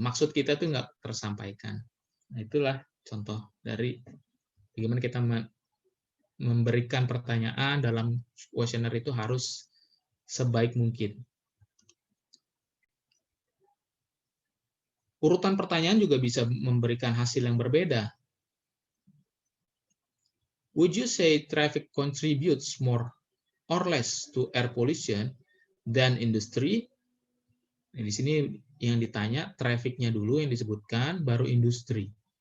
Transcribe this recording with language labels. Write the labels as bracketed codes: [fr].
[id] Maksud kita tuh nggak tersampaikan. Nah, itulah contoh dari bagaimana kita memberikan pertanyaan dalam kuesioner itu harus sebaik mungkin. Urutan pertanyaan juga bisa memberikan hasil yang berbeda. [en] Would you say traffic contributes more or less to air pollution than industry? [id] Nah, di sini yang ditanya traffic-nya dulu yang disebutkan, baru industri.